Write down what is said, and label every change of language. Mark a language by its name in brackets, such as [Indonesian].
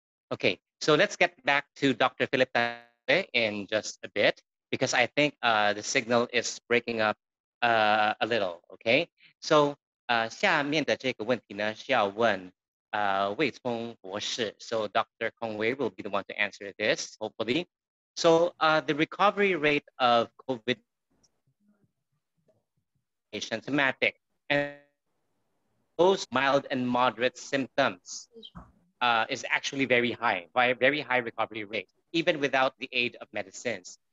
[English] Okay, so let's get back to Dr. Philip in just a bit, because I think the signal is breaking up a little. [Chinese] Okay, so 下面的这个问题呢是要问魏聪博士. [English] So Dr. Kongwei will be the one to answer this, hopefully. So the recovery rate of COVID symptomatic and those mild and moderate symptoms is actually very high, very high recovery rate, even without the aid of medicines.